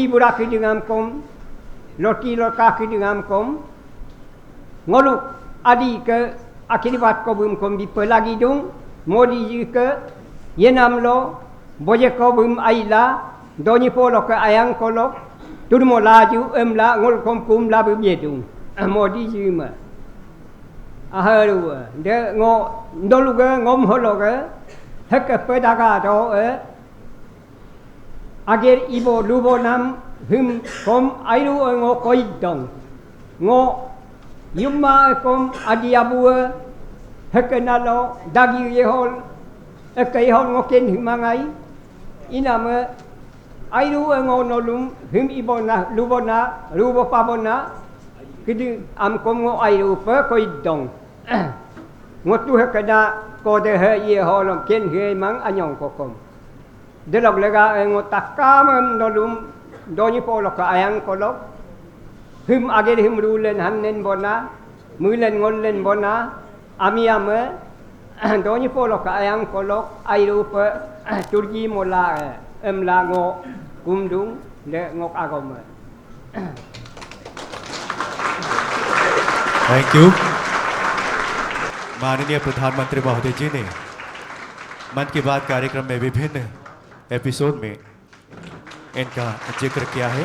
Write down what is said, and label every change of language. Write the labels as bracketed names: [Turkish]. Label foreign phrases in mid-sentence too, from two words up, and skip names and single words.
[Adi] bura ki dingam kom loti loka ki dingam kom ngolu adi ke akiribat ko bum kom dipelagi dung modi jike yenam lo boje ko bum aila doni polo ke ayang kolok turmo laju emla ngol kom kum la bum yedung modi jima aharu de ngo ndoluga ngom hologa hek pedaga do ager ibo lubo nam hum kom airu ngo koidong ngo yumma kom adiabua hekenalo dagi yehol ekayhol ngo ken himangai inama airu ngo nolom hum ibona lubona rubo pabona kidi am kom ngo airu pe koidong ngo tu hekada ko de he yehol ken he mang anyong kokom delok lega ngo takam nolom doni polo ka ayang kolok hum ager hum rulen hannen bona mulen ngollen bona amiame doni polo ka ayang kolok airu pe turgi mola emla ngo kumdung le ngok agom. [English] Thank you. [Hindi] माननीय प्रधानमंत्री महोदय जी ने मन की बात कार्यक्रम में विभिन्न एपिसोड में इनका जिक्र किया है।